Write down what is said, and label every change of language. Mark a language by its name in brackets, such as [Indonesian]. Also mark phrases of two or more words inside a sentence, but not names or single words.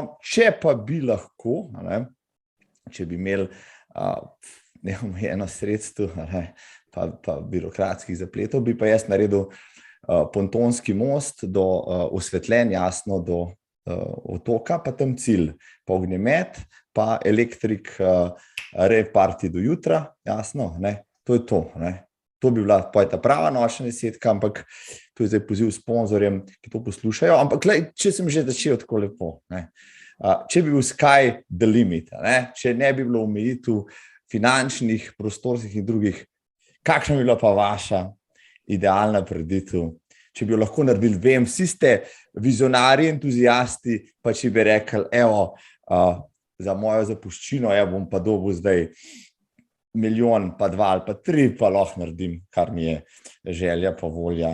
[Slovenian] Če pa bi lahko, če bi imeli neomejeno sredstvo, pa birokratskih zapletov, bi pa jaz naredil pontonski most do osvetljen, jasno, do otoka, pa tam cilj, pa ognjemet, pa elektrik reparti do jutra, jasno, to je to. To bi bila ta prava nočna desetka, ampak to je zdaj poziv sponzorjem, ki to poslušajo. Ampak če sem že začel tako lepo, če bi bil [English] sky the limit, [Slovenian] če ne bi bilo omejitev finančnih, prostorskih in drugih, kakšna bi bila pa vaša idealna prireditev? Če bi jo lahko naredili, vem, vsi ste vizionarji, entuzijasti, pa če bi rekli, evo, za mojo zapuščino, bom pa dobil zdaj 1 milijon, pa 2 ali pa 3, pa lahko naredim, kar mi je želja pa volja.